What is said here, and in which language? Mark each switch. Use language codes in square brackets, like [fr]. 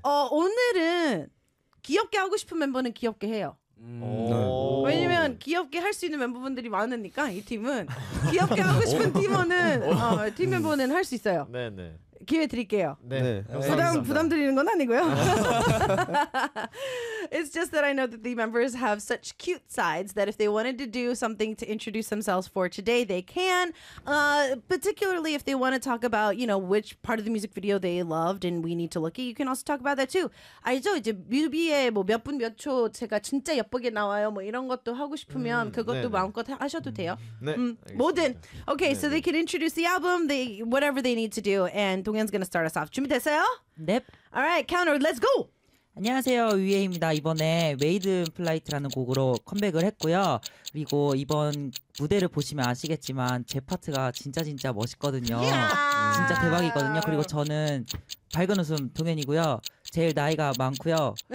[ko] 오늘은 귀엽게 하고 싶은 멤버는 귀엽게 해요. 왜냐면 귀엽게 할 수 있는 멤버분들이 많으니까 이 팀은 귀엽게 하고 싶은 팀원은 팀 멤버는 할 수 있어요. 네네. 기회 드릴게요. 네. 부담 드리는 건 아니고요. [en] It's just that I know that the members have such cute sides that if they wanted to do something to introduce themselves for today, they can. Particularly if they want to talk about, you know, which part of the music video they loved and we need to look at, you can also talk about that too. [ko] 알죠? 이제 뮤비에 뭐 몇 분 몇 초 제가 진짜 예쁘게 나와요. 뭐 이런 것도 하고 싶으면 그것도 네네. 마음껏 하셔도 돼요. 네. 뭐든. [en] Okay, [ko] 네네. [en] So they can introduce the album, whatever they need to do, and Dongyeon's gonna start us off. [ko] 준비됐어요? 넵. [en] Alright, counter, let's go! [ko] 안녕하세요, 위에입니다. 이번에 Made in Flight라는 곡으로 컴백을 했고요. 그리고 이번 무대를 보시면 아시겠지만 제 파트가 진짜 멋있거든요. [en] Yeah. [ko] 진짜 대박이거든요. 그리고 저는 밝은 웃음 동현이고요. 제일 나이가 많고요.